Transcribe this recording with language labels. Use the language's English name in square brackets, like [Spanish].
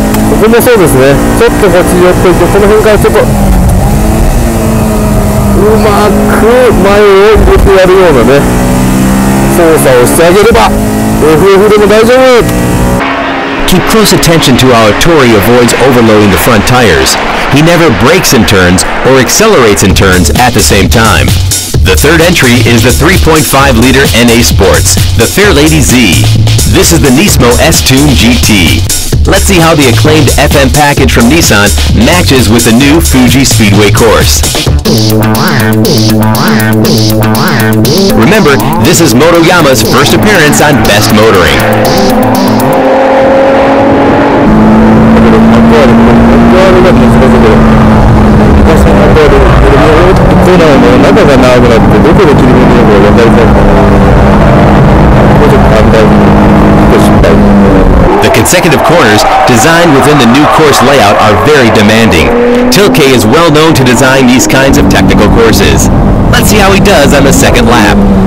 [Japanese] ここもそうですね。ちょっとこっち寄っていて、この辺からちょっとうまく前を入れてやるようなね操作をしてあげれば FF でも大丈夫。 [English] Keep close attention to how Hattori avoids overloading the front tires. He never brakes in turns or accelerates in turns at the same time. The third entry is the 3.5-liter NA Sports, the Fairlady Z. This is the Nismo S-Tune GT. Let's see how the acclaimed FM package from Nissan matches with the new Fuji Speedway course. Remember, this is Motoyama's first appearance on Best Motoring. [Japanese] 中が長くなってどこで切り込むのか分かりづらい。もうちょっと反対に失敗。 [English] The consecutive corners designed within the new course layout are very demanding. Tilke is well known to design these kinds of technical courses. Let's see how he does on the second lap.